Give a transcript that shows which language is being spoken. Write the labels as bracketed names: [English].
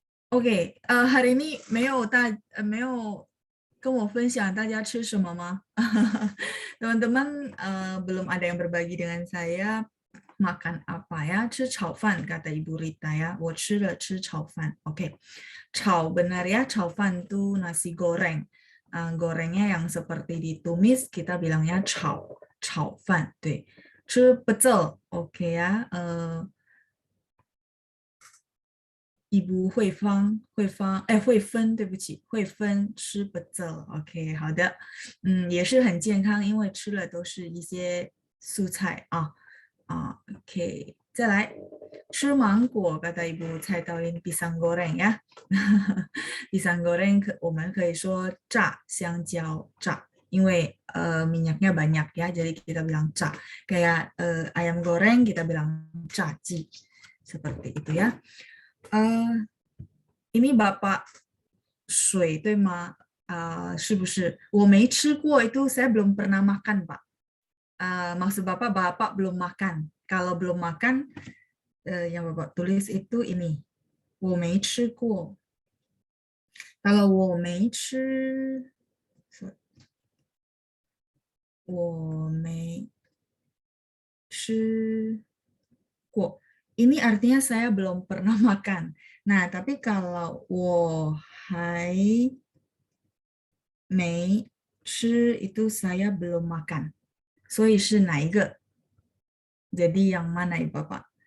[Chinese] OK， [Indonesian] hari ini [Chinese] 没有跟我分享大家吃什么吗？ [Indonesian] Teman-teman belum ada yang berbagi dengan saya makan apa ya? [Chinese] 吃炒饭 [Indonesian] kata Ibu Rita ya. [Chinese] 我吃了吃炒饭。 [Indonesian] OK，炒 benar ya, 炒饭 itu nasi goreng. Gorengnya yang seperti ditumis kita bilangnya 炒饭。 [Chinese] 对，吃 pecel OK 呀，Ibu 慧芬，对不起，慧芬吃不走，OK，好的，也是很健康，因为吃了都是一些蔬菜 [Indonesian] ，OK， [Chinese] 再来吃芒果， [Indonesian] kata Ibu 菜刀in pisang goreng ya，pisang goreng [Chinese] 我们可以说炸香蕉炸， [Indonesian] 因为minyaknya banyak ya, jadi kita bilang 炸，kayak ayam goreng kita bilang [Chinese] 炸鸡， [Indonesian] seperti itu ya。 ini Bapak 水对吗？ [Chinese] 是不是？我没吃过 [Indonesian] itu saya belum pernah makan Pak. Maksud Bapak, Bapak belum makan. Kalau belum makan, yang Bapak tulis itu ini. [Chinese] 我没吃过. Kalau 我没吃，我没吃过. [Indonesian] Ini artinya saya belum pernah makan. Nah, tapi kalau [Chinese] 我还没吃 [Indonesian] itu saya belum makan. [Chinese] 所以是哪一个? [Indonesian] Jadi yang mana Ibu Bapak?